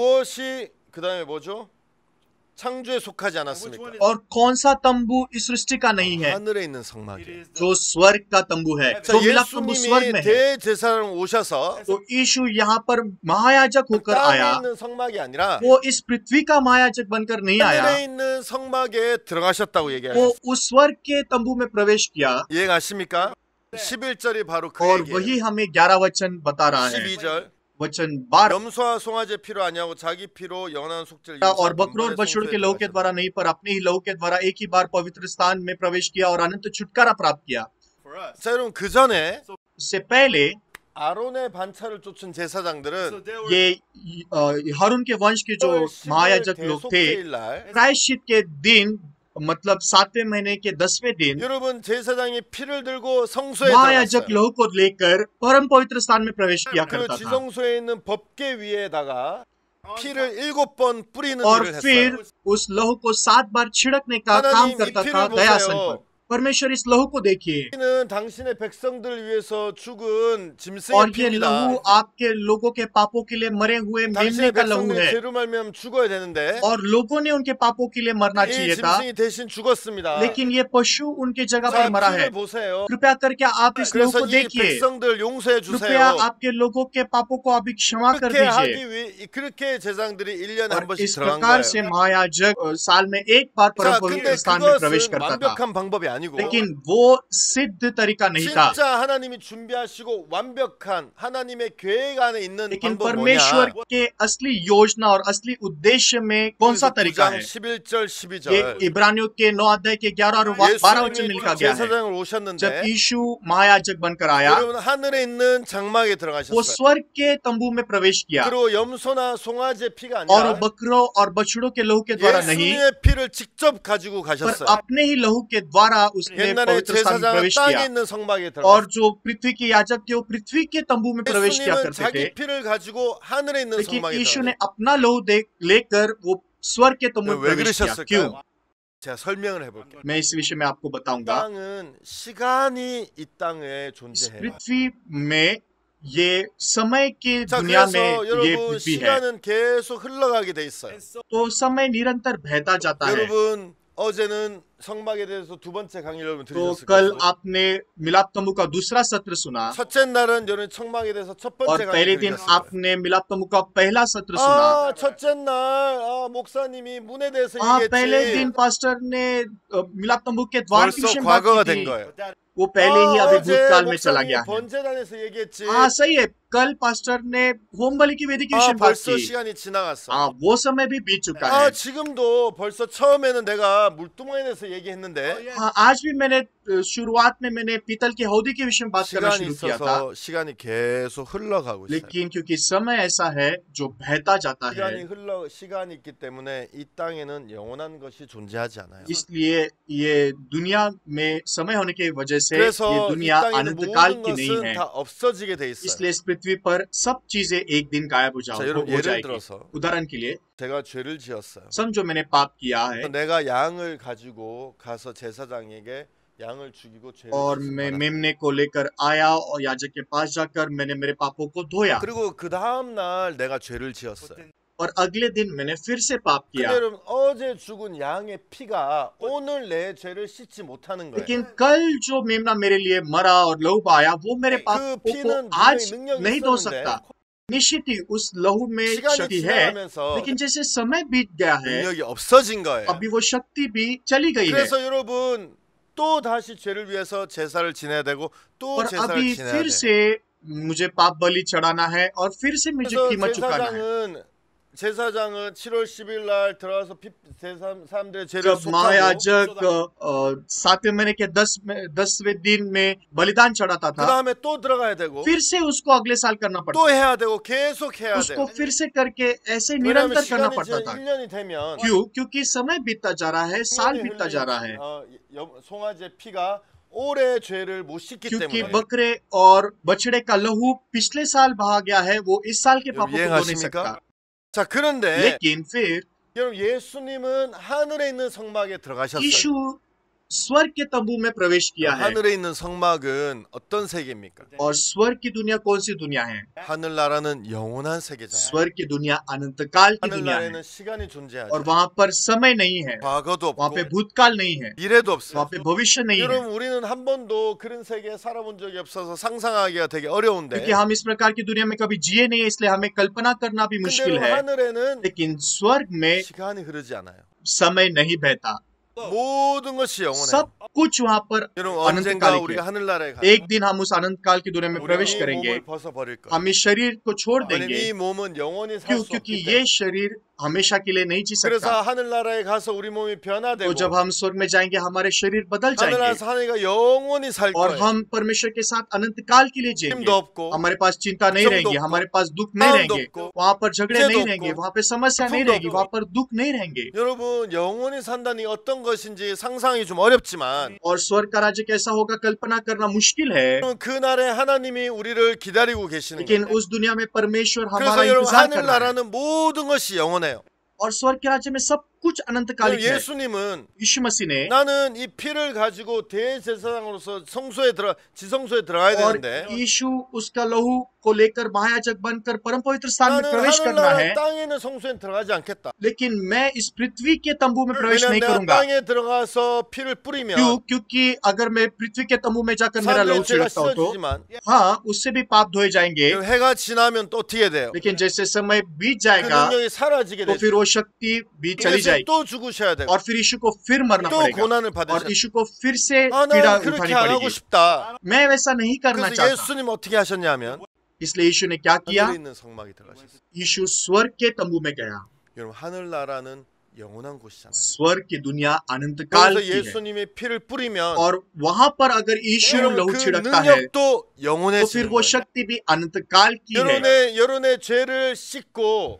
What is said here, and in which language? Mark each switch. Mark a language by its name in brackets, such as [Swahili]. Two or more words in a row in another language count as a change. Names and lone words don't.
[Korean] 무엇이 그다음에 뭐죠? 창조에 속하지 않았습니까? [Hindi] और कौन सा तंबू इस सृष्टि का नहीं है, [Korean] 하늘에 있는 성막이에요. [Hindi] जो स्वर्ग का तंबू है। [Korean] 자, [Hindi] जो मिलाप तंबू स्वर्ग [Korean] 예수님이 [Hindi] में है। [Korean] 대제사장 오셔서 [Hindi] तो यीशु यहाँ पर महायाजक होकर [Korean] 땅에 [Hindi] आया, [Korean] 있는 성막이 아니라 [Hindi] वो इस पृथ्वी का महायाजक बनकर नहीं आया, [Korean] 하늘에 있는 성막에 들어가셨다고 얘기하죠. [Hindi] वो उस स्वर्ग के तंबू में प्रवेश किया। [Korean] 이해가십니까? 11절이 바로 그 [Hindi] और [Korean] 얘기예요. [Hindi] वही हमें 11 वचन बता रहा है। [Korean] 12절 [Hindi] वचन 12, [Korean] 염소와 송아지 피로 아니하고 자기 피로 영원한 속죄를 [Hindi] और बकरों और बछड़ों के लहू के द्वारा नहीं पर अपने ही लहू के द्वारा एक ही बार पवित्र स्थान में प्रवेश किया और अनंत छुटकारा प्राप्त किया। [Korean] 자, 여러분 그 전에 [Hindi] इससे पहले [Korean] 아론의 반차를 쫓은 제사장들은 [Hindi] ये हारून के वंश के जो महायाजक लोग थे, [Korean] 날 [Hindi] प्रायश्चित के दिन मतलब 7वें महीने के 10वें दिन [Korean] 여러분 제사장이 피를 들고 성소에 [Hindi] महायाजक [Korean] 들어갔어요. [Hindi] लहू को लेकर परम पवित्र स्थान में प्रवेश किया [Korean] 그 [Hindi] करता था। [Korean] 지성소에 있는 법궤 위에다가 피를 7번 뿌리는 [Hindi] और [Korean] 일을 [Hindi] फिर [Korean] 했어요. [Hindi] उस लहू को 7 बार छिड़कने का काम [Korean] 하나님 이 [Hindi] करता था [Korean] 피를 [Hindi] दयासन [Korean] 보세요. [Hindi] पर। परमेश्वर इस लहू को देखिए, [Korean] 피는 당신의 백성들을 위해서 죽은 짐승의 [Hindi] और ये [Korean] 피입니다. [Hindi] लहू आपके लोगों के पापों के लिए मरे हुए मेमने [Korean] 당신의 [Hindi] का लहू [Korean] 백성들이 [Hindi] है, [Korean] 죄로 말미암아 죽어야 되는데 [Hindi] और लोगों ने उनके पापों के लिए मरना [Korean] 이 [Hindi] चाहिए था, [Korean] 짐승이 대신 죽었습니다. [Hindi] लेकिन ये पशु उनके जगह [Korean] 자, [Hindi] पर मरा है। [Korean] 피를 보세요. [Hindi] कृपया करके आप इस लहू [Korean] 그래서 [Hindi] को [Korean] 이 [Hindi] देखिए, [Korean] 백성들 용서해 [Hindi] कृपया [Korean] 주세요. [Hindi] आपके लोगों के पापों को अभी क्षमा कर [Korean] 그렇게 [Hindi] दीजिए। [Korean] 하기 위해 그렇게 제사장들이 1년에 한 [Hindi] और [Korean] 번씩 [Hindi] इस [Korean] 들어간 [Hindi] प्रकार [Korean] 거예요. [Hindi] से महायाजक साल में एक बार परम [Korean] 자, [Hindi] पवित्र [Korean] 근데 [Hindi] स्थान में प्रवेश [Korean] 그것은 [Hindi] करता था, [Korean] 완벽한 방법이 아니고 [Hindi] लेकिन वो सिद्ध तरीका नहीं था। [Korean] 진짜 하나님이 준비하시고 완벽한 하나님의 계획 안에 있는 [Hindi] लेकिन [Korean] 방법 [Hindi] परमेश्वर [Korean] 뭐냐? [Hindi] के असली योजना और असली उद्देश्य में कौन सा तरीका [Korean] 9장 [Hindi] है? [Korean] 11절 [Hindi] ये [Korean] 12절 [Hindi] इब्रानियों के 9 अध्याय के 11 और 12 वचन में लिखा [Korean] 예수님이 [Hindi] गया है। [Korean] 제사장을 [Hindi] जब [Korean] 오셨는데 [Hindi] यीशु महायाजक बनकर आया, [Korean] 여러분 하늘에 있는 장막에 [Hindi] वो [Korean] 들어가셨어요. [Hindi] स्वर्ग के तंबू में प्रवेश किया, [Korean] 그리고 염소나 송아지의 피가 [Hindi] और [Korean] 아니라 [Hindi] बकरों और बछड़ों के लहू के द्वारा नहीं, [Korean] 예수님의 피를 직접 가지고 [Hindi] पर [Korean] 가셨어요. [Hindi] अपने ही लहू के द्वारा उसने [Korean] 옛날에 [Hindi] पवित्र स्थान में [Korean] 제사장은 [Hindi] प्रवेश [Korean] 땅에 [Hindi] किया। [Korean] 있는 성막에 [Hindi] और [Korean] 들어갔어요. [Hindi] जो पृथ्वी के याजक थे वो पृथ्वी के तंबू में प्रवेश किया [Korean] 예수님은 [Hindi] करते थे, [Korean] 자기 피를 가지고 하늘에 있는 [Hindi] लेकिन [Korean] 성막에 [Hindi] यीशु ने [Korean] 들어갔어요. [Hindi] अपना लहू लेकर वो स्वर्ग के तंबू में [Korean] 왜 [Hindi] प्रवेश किया। क्यों? [Korean] 그러셨을까요? 제가 설명을 해볼게요. [Hindi] मैं इस विषय में आपको बताऊंगा। [Korean] 땅은 시간이 이 땅에 [Hindi] इस [Korean] 존재해요. [Hindi] पृथ्वी में ये समय की [Korean] 자, [Hindi] दुनिया [Korean] 그래서 [Hindi] में ये [Korean] 여러분 [Hindi] पृथ्वी है, [Korean] 시간은 계속 흘러가게 돼 있어요. [Hindi] तो समय निरंतर बहता जाता है। [Korean] 여러분 어제는 성막에 대해서 두 번째 강의를 여러분 [Hindi] तो [Korean] 들으셨을 [Hindi] कल [Korean] 거예요. [Hindi] आपने मिलाप तंबू का दूसरा सत्र सुना, [Korean] 첫째 날은 여러분 성막에 대해서 첫 [Hindi] और [Korean] 번째 [Hindi] पहले [Korean] 강의를 [Hindi] दिन [Korean] 들으셨을 거예요. [Hindi] आपने मिलाप तंबू का पहला सत्र सुना। [Korean] 첫째 날 목사님이 문에 대해서 [Hindi] पहले [Korean] 얘기했지. [Hindi] दिन पास्टर ने मिलाप तंबू के द्वार के [Korean] 벌써 [Hindi] विषय में बात [Korean] 과거가 [Hindi] की [Korean] 된 [Hindi] थी, [Korean] 거예요. [Hindi] वो पहले ही अभी [Korean] 어제 [Hindi] भूतकाल में चला [Korean] 목사님이 [Hindi] गया है। [Korean] 번제단에서 얘기했지. [Hindi] हाँ सही है, कल पास्टर ने होम बलि की वेदी के विषय में बात [Korean] 벌써 [Hindi] की। [Korean] 시간이 지나갔어. [Hindi] हाँ, वो समय भी बीत चुका है। [Korean] 지금도 벌써 처음에는 내가 물두멍에 대해서 얘기했는데 [Hindi] हाँ, आज भी मैंने शुरुआत में मैंने पीतल के हौदी के विषय में बात करना [Korean] 시간이 [Hindi] शुरू किया था, [Korean] 있어서 시간이 계속 흘러가고 있어요. [Hindi] लेकिन क्योंकि समय ऐसा है जो बहता जाता है, [Korean] 시간이 있기 때문에 이 땅에는 영원한 것이 존재하지 않아요. [Hindi] इसलिए ये दुनिया में समय होने की वजह से ये [Korean] 그래서 이 [Hindi] दुनिया [Korean] 땅에는 [Hindi] अनंतकाल [Korean] 모든 [Hindi] की नहीं [Korean] 것은 [Hindi] है। [Korean] 다 없어지게 돼 있어요. [Hindi] इसलिए इस पृथ्वी पर सब चीजें एक दिन गायब हो [Korean] 자, 여러분 [Hindi] हो [Korean] 예를 [Hindi] जाएगी। [Korean] 들어서 [Hindi] उदाहरण के लिए [Korean] 제가 죄를 지었어요. [Hindi] समझो मैंने पाप किया है [Korean] 내가 양을 가지고 가서 제사장에게 양을 죽이고 죄를 [Hindi] और [Korean] 씻고 [Hindi] मैं [Korean] 말았어요. [Hindi] मेमने को लेकर आया और याजक के पास जाकर मैंने मेरे पापों को धोया, [Korean] 그리고 그 다음 날 내가 죄를 지었어요. [Hindi] और अगले दिन मैंने फिर से पाप [Korean] 근데 [Hindi] किया। [Korean] 여러분 어제 죽은 양의 피가 오늘 내 죄를 씻지 못하는 거예요. [Hindi] लेकिन कल जो मेमना मेरे लिए मरा और लहू बहाया वो मेरे [Korean] 그 [Hindi] पापों को [Korean] 피는 [Hindi] आज [Korean] 분명히 능력이 [Hindi] नहीं धो [Korean] 있었는데 [Hindi] सकता, निश्चित ही उस लहू में [Korean] 시간이 [Hindi] शक्ति है, [Korean] 지나가면서 [Hindi] लेकिन जैसे समय बीत गया है [Korean] 능력이 없어진 거예요. [Hindi] अभी वो शक्ति भी चली गई है [Korean] 그래서 여러분 또 다시 죄를 위해서 제사를 지내야 되고 또 [Hindi] और [Korean] 제사를 [Hindi] अभी [Korean] 지내야 [Hindi] फिर [Korean] 돼. [Hindi] से मुझे पाप बलि चढ़ाना है और फिर से मुझे [Korean] 그래서 [Hindi] कीमत चुकाना है। [Korean] 제사장은 7월 10일 날 들어가서 사람들의 죄를 [Hindi] जब [Korean] 속하고 [Hindi] महायाजक 7वें महीने के 10वें दिन में बलिदान चढ़ाता [Korean] 그 [Hindi] था, [Korean] 다음에 또 들어가야 되고 [Hindi] फिर से उसको अगले साल करना पड़ता [Korean] 또 해야 되고 계속 [Hindi] था, [Korean] 해야 [Hindi] उसको [Korean] 돼. [Hindi] फिर से करके ऐसे [Korean] 왜냐하면 [Hindi] निरंतर करना [Korean] 시간이 [Hindi] पड़ता [Korean] 지금 [Hindi] था। [Korean] 1년이 되면 [Hindi] क्योंकि समय बीतता जा रहा है, साल बीतता जा रहा है, [Korean] 송아지의 피가 올해 죄를 못 씻기 [Hindi] क्योंकि [Korean] 때문에. [Hindi] बकरे और बछड़े का लहू पिछले साल बहा गया है, वो इस साल के पापों को धो नहीं सकता। [Korean] 이해하십니까? 자, 그런데 [Hindi] लेकिन फिर [Korean] 여러분 예수님은 하늘에 있는 성막에 들어가셨어요. [Hindi] यीशु स्वर्ग के तंबू में प्रवेश किया है। [Korean] 하늘에 있는 성막은 어떤 세계입니까? [Hindi] और स्वर्ग की दुनिया कौन सी दुनिया है? [Korean] 하늘나라는 영원한 세계잖아요. [Hindi] स्वर्ग की दुनिया अनंत काल की दुनिया है [Korean] 하늘나라에는 시간이 존재하지. [Hindi] और वहाँ पर समय नहीं है, [Korean] 과거도 [Hindi] वहाँ पे [Korean] 없고 [Hindi] भूतकाल नहीं है, [Korean] 미래도 [Hindi] वहाँ [Korean] 없어요. [Hindi] पे भविष्य नहीं है। [Korean] 여러분 우리는 한 번도 그런 세계에 살아본 적이 없어서 상상하기가 되게 어려운데 [Hindi] क्योंकि हम इस प्रकार की दुनिया में कभी जिए नहीं, इसलिए हमें कल्पना करना भी [Korean] 근데 [Hindi] मुश्किल [Korean] 여러분 [Hindi] है। [Korean] 하늘에는 [Hindi] लेकिन स्वर्ग में [Korean] 시간이 흐르지 않아요. [Hindi] समय नहीं बहता, [Korean] 모든 것이 영원해요. [Hindi] सब कुछ वहाँ पर [Korean] 여러분 [Hindi] अनंत [Korean] 언젠가 [Hindi] काल [Korean] 우리가 [Hindi] है। [Korean] 하늘나라에 [Hindi] एक [Korean] 가서 [Hindi] दिन हम उस अनंत काल की दुनिया में प्रवेश [Korean] 우리 [Hindi] करेंगे, [Korean] 몸을 벗어버릴 거예요. [Hindi] हम इस शरीर को छोड़ [Korean] 왜냐면 [Hindi] देंगे। [Korean] 이 몸은 영원히 살 [Hindi] क्यों? [Korean] 수 [Hindi] क्योंकि [Korean] 없기 [Hindi] ये [Korean] 때문에. [Hindi] शरीर हमेशा के लिए नहीं जी [Korean] 그래서 [Hindi] सकता। [Korean] 하늘나라에 가서 우리 몸이 [Hindi] तो [Korean] 변화되고 [Hindi] जब हम स्वर्ग में जाएंगे, हमारे शरीर बदल जाएंगे [Korean] 하늘나라에서 하늘이가 영원히 살 [Hindi] और [Korean] 거예요. [Hindi] हम परमेश्वर के साथ अनंत काल के लिए [Korean] 힘도 [Hindi] जिएंगे। [Korean] 없고 [Hindi] हमारे पास चिंता नहीं [Korean] 걱정도 [Hindi] रहेगी, [Korean] 없고, [Hindi] हमारे पास दुख नहीं [Korean] 마음도 [Hindi] रहेंगे, [Korean] 없고, [Hindi] वहाँ पर झगड़े [Korean] 문제도 [Hindi] नहीं रहेंगे, [Korean] 없고, [Hindi] वहाँ पे समस्या नहीं [Korean] 아픔도 [Hindi] रहेगी, [Korean] 없고. [Hindi] वहाँ पर दुख नहीं रहेंगे। [Korean] 여러분 영원히 산다니 어떤 것인지 상상이 좀 어렵지만 [Hindi] और स्वर्ग का राज्य कैसा होगा कल्पना करना मुश्किल है, [Korean] 여러분, 그날에 하나님이 우리를 기다리고 계시는 [Hindi] लेकिन [Korean] 거예요. [Hindi] उस दुनिया में परमेश्वर [Korean] 그래서 [Hindi] हमारा [Korean] 여러분 [Hindi] इंतजार कर रहा है। [Korean] 하늘나라는 모든 것이 영원해요. [Hindi] और स्वर्ग के राज्य में सब कुछ अनंत कालिक है। [Korean] 예수님은 [Hindi] यीशु मसीह ने [Korean] 나는 이 피를 가지고 대제사장으로서 지성소에 들어가야 [Hindi] और [Korean] 되는데 [Hindi] यीशु उसका लहू को लेकर महायाजक बनकर परम पवित्र स्थान में [Korean] 나는 [Hindi] प्रवेश करना है, [Korean] 하늘나라 땅에 있는 성소에 들어가지 않겠다. [Hindi] लेकिन मैं इस पृथ्वी के तंबू में प्रवेश [Korean] 왜냐면 [Hindi] नहीं [Korean] 내가 [Hindi] करूंगा। [Korean] 땅에 들어가서 피를 뿌리면 [Hindi] क्योंकि अगर मैं पृथ्वी के तंबू में जाकर मेरा लहू [Korean] 사람들의 죄가 [Hindi] छिड़कता हूं तो [Korean] 씻어지지만 [Hindi] हाँ, उससे भी पाप धोए जाएंगे, [Korean] 해가 지나면 또 어떻게 돼요? [Hindi] लेकिन जैसे समय बीत [Korean] 그 [Hindi] जाएगा [Korean] 능력이 사라지게 [Hindi] तो [Korean] 되죠. [Hindi] फिर वो शक्ति भी चली [Korean] 예수님 [Hindi] जाएगी [Korean] 또 죽으셔야 되고 [Hindi] और फिर यीशु को फिर मरना [Korean] 또 [Hindi] पड़ेगा [Korean] 고난을 [Hindi] और [Korean] 받으셔야 [Hindi] यीशु को फिर से [Korean] 아, [Hindi] पीड़ा [Korean] 난 그렇게 [Hindi] उठानी [Korean] 안 하고 [Hindi] पड़ेगी। [Korean] 싶다. [Hindi] मैं वैसा नहीं करना [Korean] 그래서 [Hindi] चाहता, [Korean] 예수님 어떻게 하셨냐면 [Hindi] इसलिए यीशु ने क्या किया? [Korean] 하늘에 있는 성막에 들어가셨어요. [Hindi] यीशु स्वर्ग के तंबू में गया। [Korean] 여러분 하늘나라는 영원한 곳이잖아요. [Hindi] स्वर्ग की दुनिया अनंत काल [Korean] 그래서 [Hindi] की है [Korean] 예수님의 피를 뿌리면 [Hindi] और वहां पर अगर यीशु [Korean] 여러분 [Hindi] लहू [Korean] 그 [Hindi] छिड़कता है [Korean] 능력도 [Hindi] तो फिर [Korean] 영원해지는 [Hindi] वो [Korean] 거예요. [Hindi] शक्ति भी अनंत काल की है। [Korean] 여러분의 죄를 씻고